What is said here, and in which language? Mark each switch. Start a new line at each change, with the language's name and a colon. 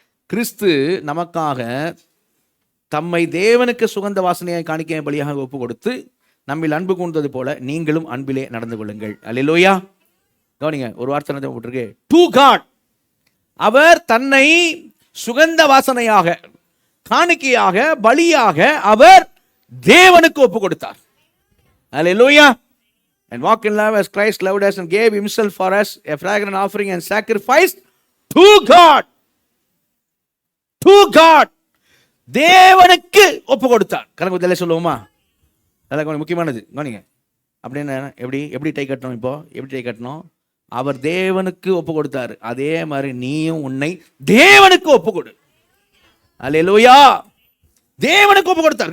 Tamil: கிறிஸ்து நமக்காக தம்மை தேவனுக்கு சுகந்த வாசனையாய் காணிக்கை பலியாக ஒப்பு கொடுத்து நம்மில் அன்பு கூர்ந்தது போல நீங்களும் அன்பிலே நடந்து கொள்ளுங்கள். அல்லேலூயா. கவனிங்க, ஒரு வார்த்தை போட்டிருக்கு,
English: To God.
Tamil: அவர் தன்னை சுகந்த வாசனையாக காணிக்கையாக பலியாக அவர் தேவனுக்கு ஒப்பு கொடுத்தார். அல்லேலூயா.
English: And walk in love as Christ loved us and gave himself for us, a fragrant offering and sacrifice to God. To God.
Tamil: தேவனுக்கு ஒப்பு கொடுத்தார். கணக்கு சொல்லுவோமா? அதெல்லாம் முக்கியமானது. கவனிங்க, அப்படின்னு எப்படி எப்படி டை கட்டணும்? இப்போ எப்படி டை கட்டணும்? அவர் தேவனுக்கு ஒப்பு கொடுத்தாரு, அதே மாதிரி நீயும் உன்னை தேவனுக்கு ஒப்பு கொடு. அல்லேலூயா. தேவனுக்கு ஒப்பு கொடுத்தார்.